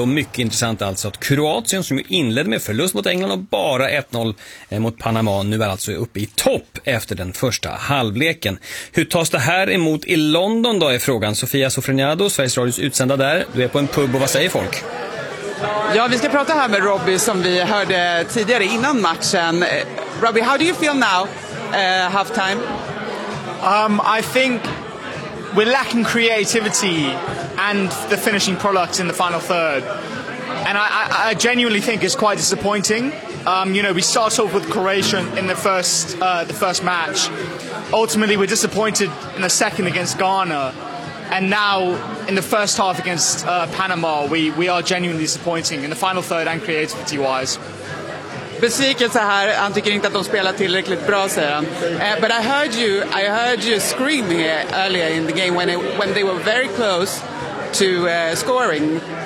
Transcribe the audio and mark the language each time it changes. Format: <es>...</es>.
<sv>Och mycket intressant alltså att Kroatien, som ju inledde med förlust mot England och bara 1-0 mot Panama, nu är alltså uppe i topp efter den första halvleken. Hur tas det här emot i London då är frågan. Sofia Sofreniado, Sveriges Radios utsända där. Du är på en pub och vad säger folk? Ja, vi ska prata här med Robbie som vi hörde tidigare innan matchen.</sv> <en>Robbie, how do you feel now, halftime? I think we're lacking creativity and the finishing product in the final third. And I genuinely think it's quite disappointing. You know, we start off with Croatia in the first match. Ultimately, we're disappointed in the second against Ghana. And now, in the first half against Panama, we are genuinely disappointing in the final third and creativity-wise.</en> <sv>Besvikelse här, han tycker inte att de spelar tillräckligt bra, säger han.</sv> <en>But I heard you screaming earlier in the game when they were very close to scoring.</en>